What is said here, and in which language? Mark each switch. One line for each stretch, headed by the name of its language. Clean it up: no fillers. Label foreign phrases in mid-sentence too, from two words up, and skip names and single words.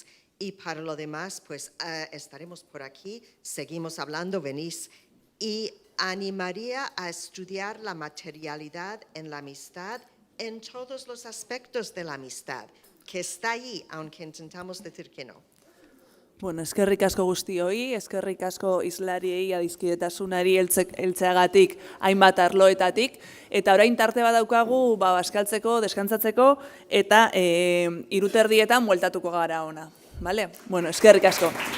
Spanish: Y para lo demás, pues estaremos por aquí, seguimos hablando, venís. Y animaría a estudiar la materialidad en la amistad en todos los aspectos de la amistad, que está allí, aunque intentamos decir que no.
Basque: Bueno, eskerrik asko guztioi, eskerrik asko hizlariei adiskidetasunari heltzeagatik hainbat arloetatik, eta orain tarte bat daukagu bazkaltzeko, deskantzatzeko, eta 3:30 bueltatuko gara ona.
Spanish: Vale? Bueno,
Basque: eskerrik asko.